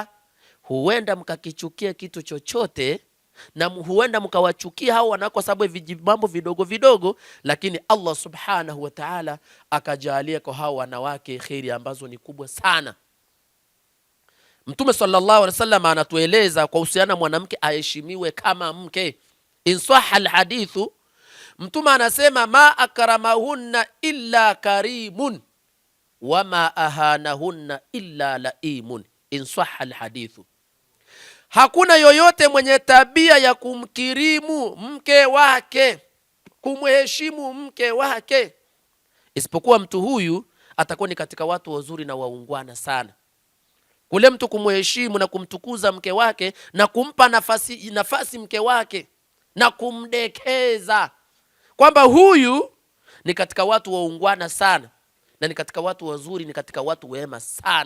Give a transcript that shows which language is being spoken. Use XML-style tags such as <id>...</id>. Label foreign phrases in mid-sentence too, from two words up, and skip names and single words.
<sw>Huenda mkakichukia kitu chochote, na huenda mkawachukia hao wanawake kwa sababu vijimambo vidogo vidogo, lakini</sw> <ar>الله سبحانه وتعالى</ar> <sw>akajalia kwa hao wanawake khairi ambazo ni kubwa sana. Mtume</sw> <ar>صلى الله عليه وسلم</ar> <sw>anatueleza kwa uhusiana mwanamke aheshimiwe kama mke.</sw> <ar>إن صح الحديث,</ar> <sw>Mtume anasema</sw> <ar>ما أكرمهن إلا كريم وما أهانهن إلا لئيم. إن صح الحديث,</ar> <sw>hakuna yoyote mwenye tabia ya kumkirimu mke wake, kumheshimu mke wake, isipokuwa mtu huyu atakuwa ni katika watu wazuri na waungwana sana. Kule mtu kumheshimu na kumtukuza mke wake na kumpa nafasi mke wake na kumdekeza, kwamba huyu ni katika watu waungwana sana na ni katika watu wazuri, ni katika watu wema sana.</sw>